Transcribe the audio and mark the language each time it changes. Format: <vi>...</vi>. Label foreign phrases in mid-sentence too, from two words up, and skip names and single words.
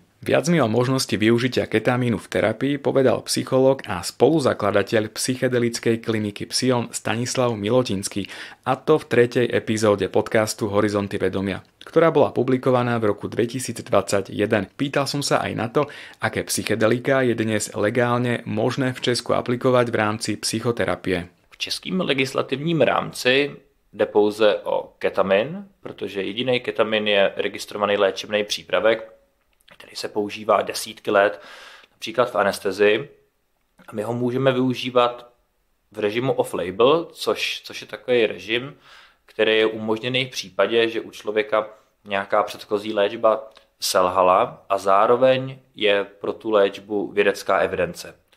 <sk>Viac mi o možnosti využitia ketamínu v terapii povedal psychológ a spoluzakladateľ psychedelickej kliniky Psion Stanislav Milotinský, a to v 3. epizóde podcastu Horizonty vedomia, ktorá bola publikovaná v roku 2021. Pýtal som sa aj na to, aké psychedelika je dnes legálne možné v Česku aplikovať v rámci psychoterapie.</sk> <cs>V českém legislativním rámci jde pouze o ketamin, protože jediný ketamin je registrovaný léčebný přípravek, který se používá desítky let, například v anestezii. A my ho můžeme využívat v režimu off-label, což je takový režim, který je umožněný v případě, že u člověka nějaká předchozí léčba selhala a zároveň je pro tu léčbu vědecká evidence.</cs>